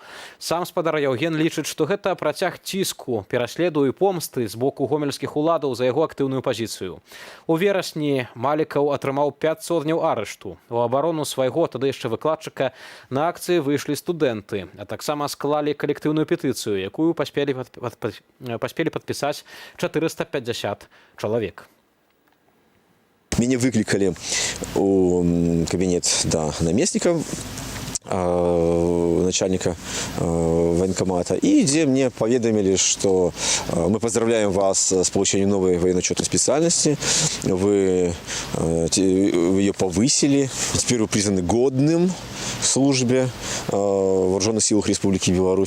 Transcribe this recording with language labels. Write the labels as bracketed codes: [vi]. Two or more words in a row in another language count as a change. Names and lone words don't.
[be] Сам спадар Яўген лічыць, што гэта працяг ціску, пераследу і помсты з боку гомельскіх уладаў за яго актыўную пазіцыю. У верасні Малікаў атрымаў 500 дняў арышту. У абарону свайго тады яшчэ выкладчыка на акцыі выйшлі студэнты, а таксама склалі калектыўную петыцыю, якую паспелі падпісаць 450 чалавек. [ru] Меня выкликали у кабинет наместника, начальника военкомата, и где мне поведомили, что мы поздравляем вас с получением новой военно-учетной специальности, вы ее повысили, теперь вы признаны годным к службе в Вооруженных силах Республики Беларусь.